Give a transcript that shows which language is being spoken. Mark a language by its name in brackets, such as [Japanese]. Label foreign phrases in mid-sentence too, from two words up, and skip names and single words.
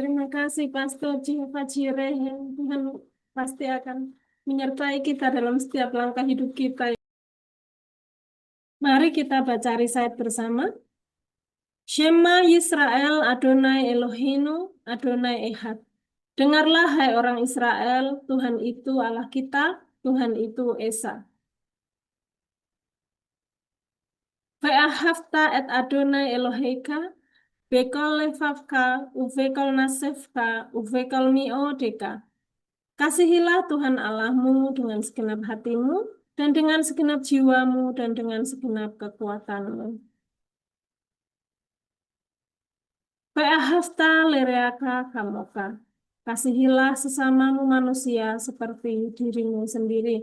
[Indonesian] Terima kasih Pastor Jehovah Jireh. Tuhan pasti akan menyertai kita dalam setiap langkah hidup kita. Mari kita baca risayat bersama. [Hebrew] שמע ישראל אדוני אלוהינו אדוני אחד. [Indonesian] Dengarlah hai orang Israel, Tuhan itu Allah kita, Tuhan itu Esa. [Hebrew] ואהבת את אדוני אלוהיך בכל לבבך ובכל נפשך ובכל מאודך. [Indonesian] Kasihilah Tuhan Allahmu dengan segenap hatimu, dan dengan segenap jiwamu, dan dengan segenap kekuatanmu. [Hebrew] ואהבת לרעך כמוך. [Indonesian] Kasihilah sesamamu manusia seperti dirimu sendiri.